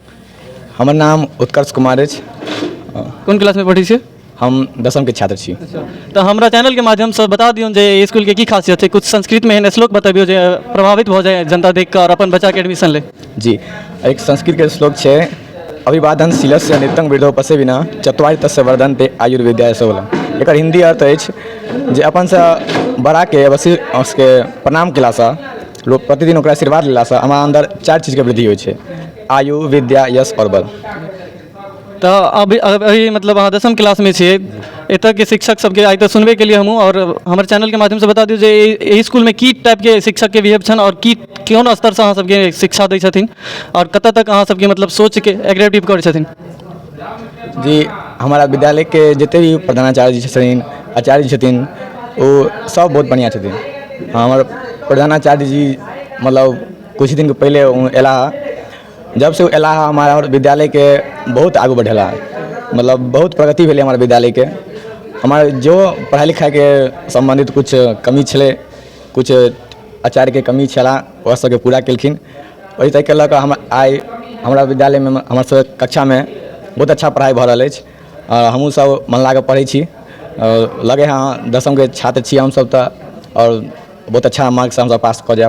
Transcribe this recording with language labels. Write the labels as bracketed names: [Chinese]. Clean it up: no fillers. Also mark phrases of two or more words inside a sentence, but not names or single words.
[Maithili] हमर नाम उत्कर्ष कुमार अछि। कोन क्लास में पढ़ै छियै? हम 10वीं के छात्र छी। तऽ हमरा चैनल के माध्यम से बता दियौ जे ई स्कूल के की खासियत छै, कुछ संस्कृत में एहन श्लोक बतबियौ जे प्रभावित भऽ जाए जनता देख कऽ और अपन बच्चा के एडमिशन ले। जी, एक संस्कृत के श्लोक छै, [Sanskrit] अभिवादन शीलस्य नित्यं वृद्धो पश्य विना चत्वारि तस्य वर्धन्ते आयुर्विद्या सबलम। [Maithili] एकर हिंदी अर्थ अछि जे अपन से बड़ा के वशिष्ठ के प्रणाम केलासँ, लोग प्रतिदिन ओकरा आशीर्वाद लेलासँ हमरा अंदर 4 चीज के वृद्धि होइ छै, आयु, विद्या, यश और बल। तऽ अभी मतलब अहाँ 10वीं क्लास में छियै, एतऽ के शिक्षक सबके आइ तऽ सुनबे के लिए हमहूँ, और हमर चैनल के माध्यम से बता दियौ जे एहि स्कूल में की टाइप के शिक्षक के बिहेव छन और की कोन स्तर से अहाँ सबके शिक्षा दै छथिन और कतऽ तक अहाँ सबके मतलब सोच के एग्रेटिव करै छथिन? जी, हमारा विद्यालय के जते भी प्रधानाचार्य जी छथिन, आचार्य जी छथिन, वो सब बहुत बढ़िया छथिन। हमारे प्रधानाचार्य जी मतलब कुछ दिन के पहले एला, जब से एला हमारा विद्यालय के बहुत आगू बढ़ेला, मतलब बहुत प्रगति भेलै हमारे विद्यालय के। हमारे जो पढ़ाई लिखाई के संबंधित कुछ कमी छलै, कुछ आचार्य के कमी छला, वह सबके पूरा केलखिन। वही तक लऽ कऽ हम आइ हमरा विद्यालय में हमर सब कक्षा में बहुत अच्छा पढ़ाई भऽ रहल अछि और हमहूँ सब मन लगा पढ़ै छी। लगे हाँ 10वीं के छात्र छी हम सब, तऽ और बहुत अच्छा मार्क्स से हम सब पास कऽ जाएब।